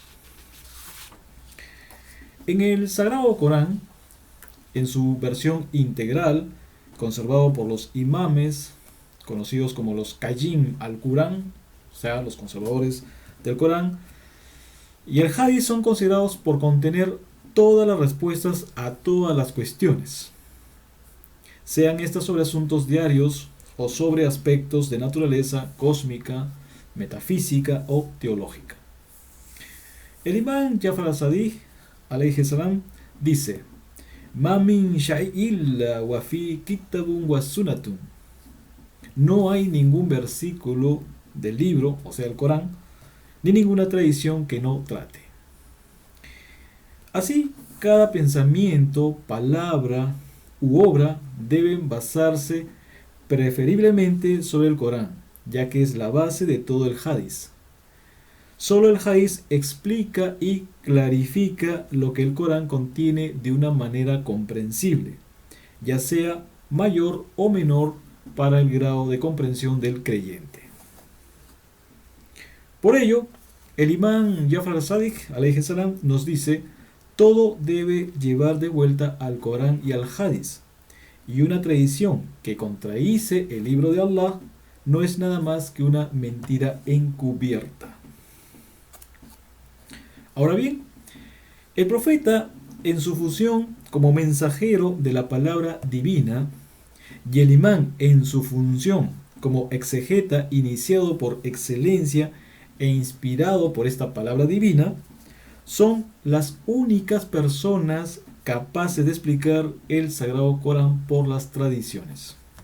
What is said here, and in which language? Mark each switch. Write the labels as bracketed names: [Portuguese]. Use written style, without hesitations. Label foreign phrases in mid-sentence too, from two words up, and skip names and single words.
[Spanish] En el Sagrado Corán, en su versión integral, conservado por los imames, conocidos como los [Arabic] قيم القرآن, [Spanish] o sea, los conservadores del Corán, y el Hadith son considerados por contener todas las respuestas a todas las cuestiones, sean estas sobre asuntos diarios o sobre aspectos de naturaleza cósmica, metafísica o teológica. El imán Jafar al-Sadiq, [Arabic] عليه السلام, [Spanish] dice: [Arabic] "ما من شيء إلا وفي كتاب وسنة". [Spanish] No hay ningún versículo del libro, o sea, el Corán, ni ninguna tradición que no trate. Así, cada pensamiento, palabra u obra deben basarse preferiblemente sobre el Corán, ya que es la base de todo el Hadith. Solo el Hadith explica y clarifica lo que el Corán contiene de una manera comprensible, ya sea mayor o menor para el grado de comprensión del creyente. Por ello, el imán Jafar al-Sadiq, [Arabic] عليه السلام, [Spanish] nos dice: todo debe llevar de vuelta al Corán y al Hadith, y una tradición que contradice el libro de Allah no es nada más que una mentira encubierta. Ahora bien, el profeta, en su función como mensajero de la palabra divina, y el imán en su función como exegeta iniciado por excelencia e inspirado por esta palabra divina, son las únicas personas capaces de explicar el Sagrado Corán por las tradiciones.